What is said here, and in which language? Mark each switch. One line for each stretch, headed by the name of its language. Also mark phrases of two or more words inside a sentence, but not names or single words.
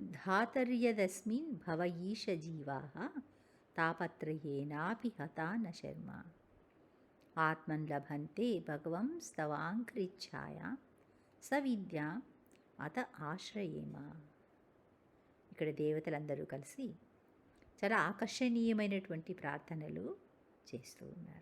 Sanskrit: धातर्यदस्मिन् भव ईश जीवाः तापत्रयेनापि हता न शर्म ఆత్మన్ లభంతే భగవంస్తవాంఘ్రిచ్ఛాయా సవిద్యాం అత ఆశ్రయేమ.
Telugu: ఇక్కడ దేవతలందరూ కలిసి చాలా ఆకర్షణీయమైనటువంటి ప్రార్థనలు చేస్తూ ఉన్నారు.